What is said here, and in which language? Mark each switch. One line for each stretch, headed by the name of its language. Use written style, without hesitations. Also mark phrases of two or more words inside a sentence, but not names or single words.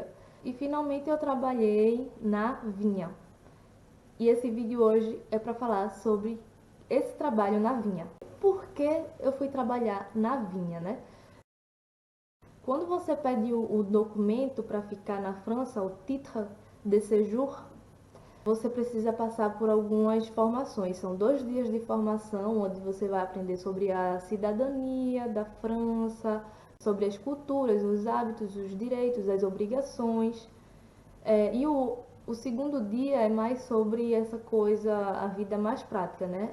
Portuguese: E finalmente eu trabalhei na vinha. E esse vídeo hoje é para falar sobre esse trabalho na vinha. Por que eu fui trabalhar na vinha, né? Quando você pede o documento para ficar na França, o
French: titre de séjour,
Portuguese: você precisa passar por algumas formações. São 2 dias de formação, onde você vai aprender sobre a cidadania da França, sobre as culturas, os hábitos, os direitos, as obrigações. E o segundo dia é mais sobre essa coisa, a vida mais prática, né?